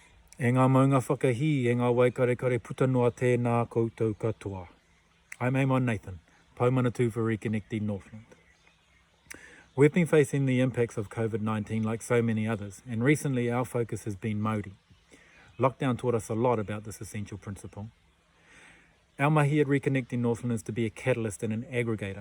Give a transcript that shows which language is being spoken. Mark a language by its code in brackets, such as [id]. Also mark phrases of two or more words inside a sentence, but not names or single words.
[mi] E ngā maunga whakahi, e ngā waikarikare puta noa tēnā koutou katoa. [en] I'm Eamon Nathan, Paumanatu for Reconnecting Northland. We've been facing the impacts of COVID-19 like so many others, and recently our focus has been Māori. Lockdown taught us a lot about this essential principle. Our mahi at Reconnecting Northland is to be a catalyst and an aggregator.